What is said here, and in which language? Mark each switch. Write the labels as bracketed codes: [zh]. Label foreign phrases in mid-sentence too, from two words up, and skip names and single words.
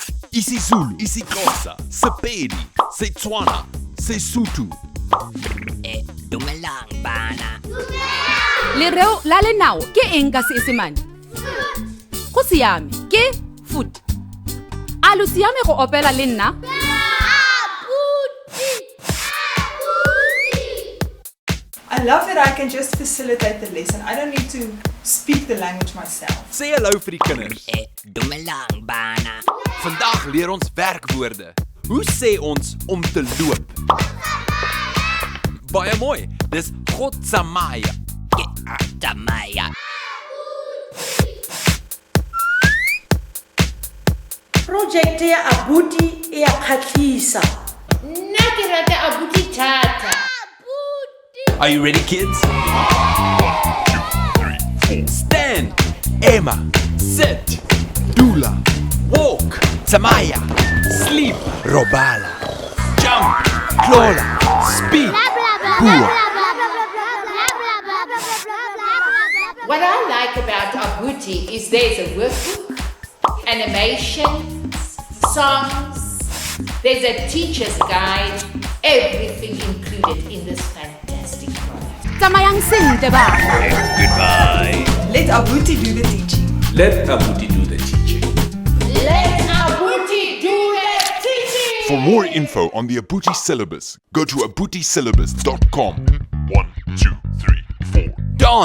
[tn] isiZulu, isiXhosa, Sepedi Setswana Sesotho. Dumelang bana. Lereo la lenao ke eng ka Seesemane? Go siame, ke food. A lo siame go opela le nna? [en] I love that I can just facilitate the lesson. I don't need to speak the language myself. [af] Sê hallo vir die kinders. [tn] Dumelang bana. [af] Vandag leer ons werkwoorde. Hoe sê ons om te loop? Baie mooi. Dis Godsamaya. Tamaya. [st] Project ya Abuti e a khatlisa. Nna ke rata Abuti thata. [en] Are you ready, kids? 1, 2, 3, 4. Stand, Emma, sit, Dula, walk, Samaya, sleep, Robala, jump, Clola, speak, Bua. What I like about Abuti is there's a workbook, animations, songs, there's a teacher's guide, everything included in this fantastic product. [tn] Tsamayang sentle ba? [en] Goodbye. Let Abuti do the teaching. Let Abuti do the teaching. Let Abuti do the teaching! For more info on the Abuti syllabus, go to abutisyllabus.com. 1, 2, 3, 4.